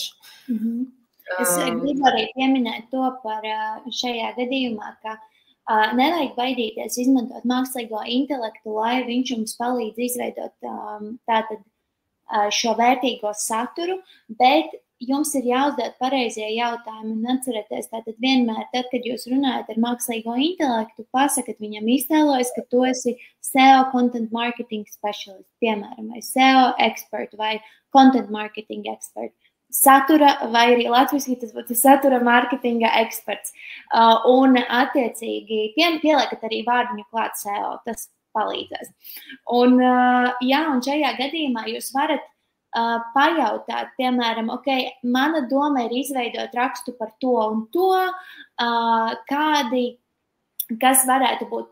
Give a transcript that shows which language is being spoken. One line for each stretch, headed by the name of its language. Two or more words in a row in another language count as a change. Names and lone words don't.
Latvian: Es gribu arī pieminēt to par šajā gadījumā, ka nevajag baidīties izmantot mākslīgo intelektu, lai viņš jums palīdz izveidot tātad šo vērtīgo saturu, bet jums ir jāuzdod pareizie jautājumi un atcerieties, tātad vienmēr, tad, kad jūs runājat ar mākslīgo intelektu, pasakat viņam iztēlojas, ka tu esi
English: SEO content marketing specialist,
Latvian: piemēram, vai
English: SEO expert
Latvian: vai
English: content marketing expert.
Latvian: Satura, vai arī latviski tas būtu satura marketinga eksperts. Un attiecīgi pieliekat arī vārdiņu klāt SEO, tas palīdzēs. Un, jā, un šajā gadījumā jūs varat pajautāt, piemēram, mana doma ir izveidot rakstu par to un to, kas varētu būt